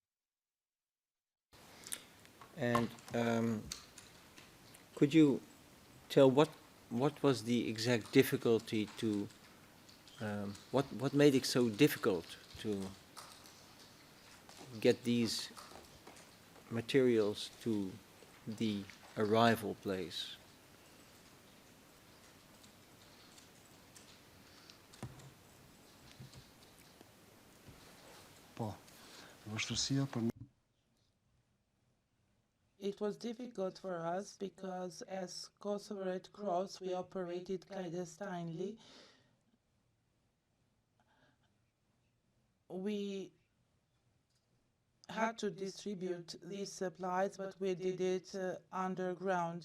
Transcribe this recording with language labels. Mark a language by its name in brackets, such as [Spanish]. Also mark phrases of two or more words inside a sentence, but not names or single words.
[English] And could you tell what was the exact difficulty to what made it so difficult to get these materials to the arrival place? [Albanian] po vështirësia për [English] It was difficult for us because as Kosovo Red Cross we operated clandestinely. We had to distribute these supplies, but we did it underground.